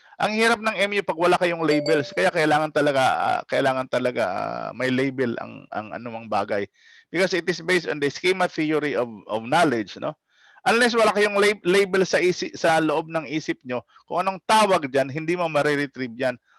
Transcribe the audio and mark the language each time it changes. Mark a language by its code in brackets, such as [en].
[tl] Ang hirap ng MU pag wala kayong labels. Kaya kailangan talaga may label ang anumang bagay. [en] Because it is based on the schema theory of knowledge, no? [tl] Unless wala kayong label sa loob ng isip nyo, kung anong tawag diyan, hindi mo ma-retrieve yan.